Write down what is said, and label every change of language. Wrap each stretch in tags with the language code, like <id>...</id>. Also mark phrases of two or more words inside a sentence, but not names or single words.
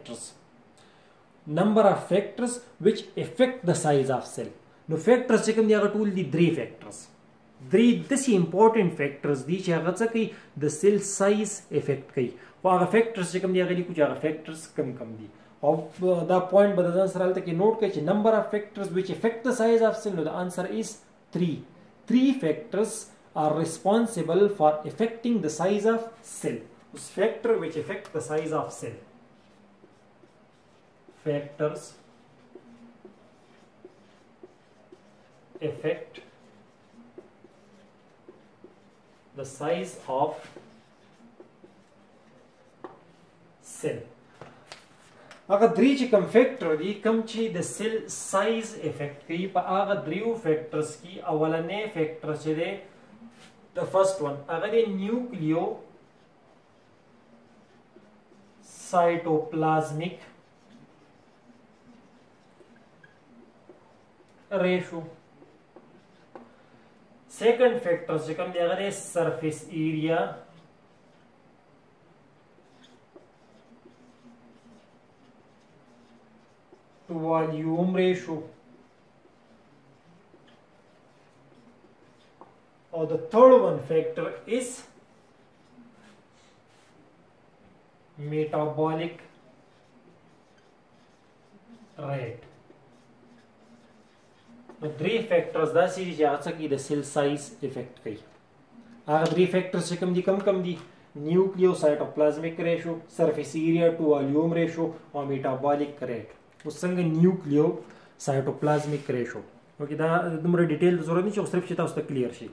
<en>factors which affect the size of cell</en> <ps>نو فیکټرز چې کوم دی هغه ټول دي 3 فیکټرز 3 داسې</ps> <en>important factors</en> <ps>دي چې هغه څه کوي د</ps> <en>cell size affect</en> <ps>کوي او هغه فیکټرز چې کوم دی هغه لیکو چې هغه فیکټرز کم دي او دا پوینټ به ځان سره هلته کې نوٹ کړئ چې</ps> <en>number of factors which affect the size of cell</en> <ps>نو</ps> <en>the answer is 3 factors are responsible for affecting the size of cell those factors which affect the size of cell factors affect the size of cell</en> <ps>هغه درې چې کوم فیکټر دي کوم چې د</ps> <en>cell size affect</en> <ps>کوي په هغه دریو فیکټرز کې اولنې فیکټر چې دی د</ps> <en>first one</en> <ps>هغه دی نیوکلیو</ps> <en>cytoplasmic ratio second factor</en> <ps>چې کوم دی هغه دی</ps> <en>surface area to volume ratio or the third one factor is metabolic rate</en> <ps>نو 3 فیکټرز دا چې هغه څه کوي د</ps> <en>cell size affect</en> <ps>کوي هغه 3 فیکټرز چې کوم دي کم دي</ps> <en>nucleo cytoplasmic ratio surface area to volume ratio</en> <ps>او</ps> <en>metabolic rate</en> <ps>اوس څنګه</ps> <en>nucleo cytoplasmic ratio okay</en> <ps>دا دومره ډیټیل ضرورت نه چې صرف چې تاسو ته کلیر شي</ps>